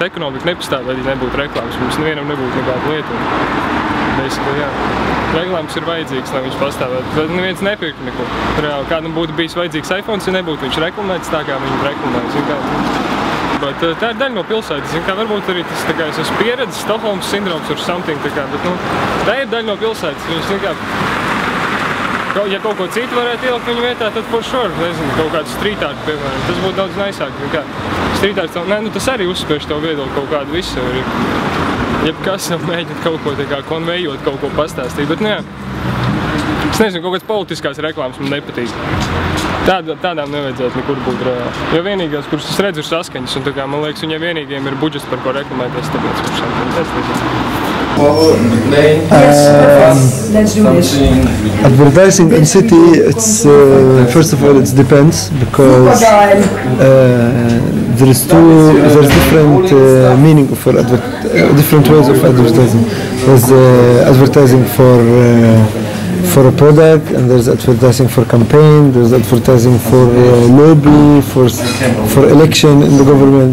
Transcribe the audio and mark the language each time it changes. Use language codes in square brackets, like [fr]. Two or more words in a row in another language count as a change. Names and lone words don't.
[lv] Ekonomika nepastāv, ja nebūtu reklāmas. Mums nevienam nebūtu nekāda lieta. Jā. Reklāmas ir vajadzīgs, lai viņš pastāvētu. Tad neviens nepirka neko. Reāli kādam būtu bijis vajadzīgs iPhones, ja nebūtu viņš reklamēts tā, kā viņu reklamēja. Bet tā ir daļa no pilsētas. Varbūt arī tas, kā es esmu pieredzis, Stokholmas sindroms [en] or something, [lv] bet tā ir daļa no pilsētas. Viņas, ja kaut ko citu varētu ielikt viņu vietā, tad [en] for sure, [lv] nezinu, kaut kādu [en] street art, [lv] piemēram. Tas būtu daudz naisāk. [en] Street art, [lv] tas arī uzspiež tev viedokli kaut kādu visu. Jebkas jau mēģina kaut ko konvejot, kaut ko pastāstīt. Bet, jā, es nezinu, kaut kāds politiskās reklāmas man nepatīk. Tādām nevajadzētu nekur būt reāli. Jo vienīgās, kuras es redzu, ir saskaņas, un man liekas, viņiem vienīgiem ir budžets, par ko reklamēties, tāpēc par šiem. [en] Advertising in city, it's first of all it depends because there's different meaning for different ways of advertising. There's advertising for a product, and there's advertising for campaign, there's advertising for lobby, for election in the government.